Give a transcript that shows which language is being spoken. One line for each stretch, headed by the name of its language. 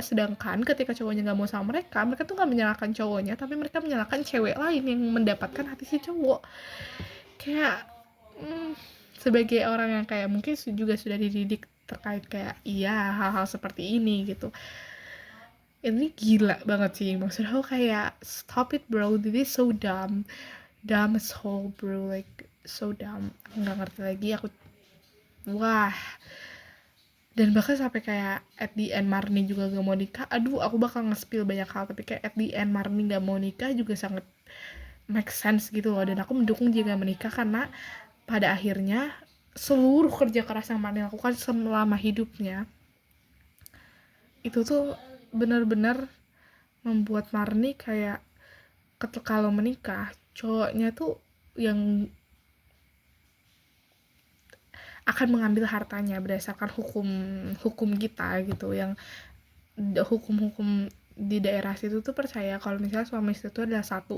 Indonesian: Sedangkan ketika cowoknya nggak mau sama mereka, mereka tuh nggak menyalahkan cowoknya, tapi mereka menyalahkan cewek lain yang mendapatkan hati si cowok. Kayak sebagai orang yang kayak mungkin juga sudah dididik terkait kayak iya hal-hal seperti ini gitu, ini gila banget sih. Maksud aku kayak
English: stop it bro, this is so dumb as whole bro, like so dumb.
Indonesian: Aku nggak ngerti lagi, aku wah. Dan bahkan sampai kayak
English: at the end
Indonesian: Marni juga gak mau nikah. Aduh, aku bakal nge-spill banyak hal, tapi kayak
English: at the end
Indonesian: Marni gak mau nikah juga sangat
English: make sense
Indonesian: gitu loh. Dan aku mendukung dia gak menikah karena pada akhirnya seluruh kerja keras yang Marni lakukan selama hidupnya itu tuh benar-benar membuat Marni kayak kalau menikah cowoknya tuh yang akan mengambil hartanya berdasarkan hukum kita gitu, yang hukum di daerah situ tuh percaya kalau misalnya suami istri itu adalah satu.